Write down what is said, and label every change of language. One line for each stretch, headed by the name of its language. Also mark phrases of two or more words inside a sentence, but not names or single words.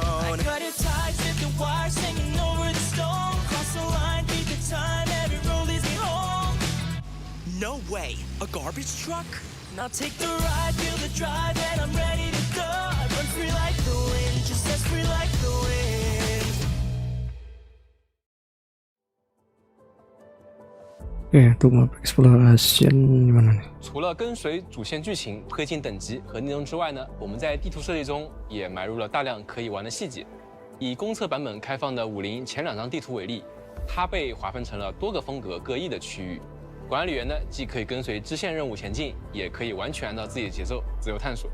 English: I got it tied, zip the wires hanging over the stone. Cross the line, beat the time, every road leads me home. No way, a garbage truck? Now take the ride, feel the drive, and I'm ready to go. I run free like the wind, just as free like the wind.
Indonesian: Oke, untuk
English: map exploration
Indonesian: gimana nih?
Chinese: 除了跟随主线剧情、推进等级和内容之外呢，我们在地图设计中也埋入了大量可以玩的细节。以公测版本开放的50前2张地图为例，它被划分成了多个风格各异的区域。管理员呢，既可以跟随支线任务前进，也可以完全按照自己的节奏自由探索。